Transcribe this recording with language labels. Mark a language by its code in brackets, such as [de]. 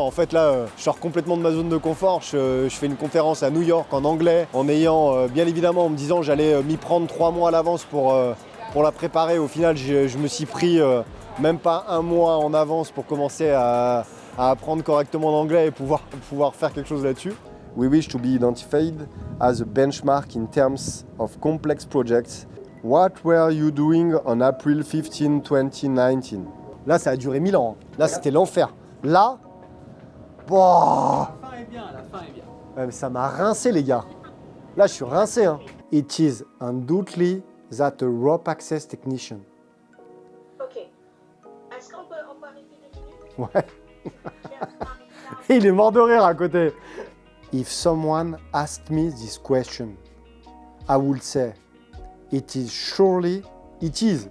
[fr] En fait, là, je sors complètement de ma zone de confort. Je fais une conférence à New York en anglais, en ayant, bien évidemment, en me disant j'allais m'y prendre 3 mois à l'avance pour la préparer. Au final, je me suis pris même pas 1 mois en avance pour commencer à apprendre correctement l'anglais et pouvoir faire quelque chose là-dessus. [en] We wish to be identified as a benchmark in terms of complex projects. What were you doing on April 15, 2019? [fr] Là, ça a duré 1000 ans. Là, c'était l'enfer. Là, La fin est bien, la fin est bien. ouais, mais ça m'a rincé, les gars. Là, je suis rincé. Hein. [en] It is undoubtedly that a rope access technician. Ok. [fr] Est-ce qu'on peut arrêter 2 minutes? Ouais. Il est mort de rire à côté. [en] If someone asked me this question, I would say, it is surely, it is.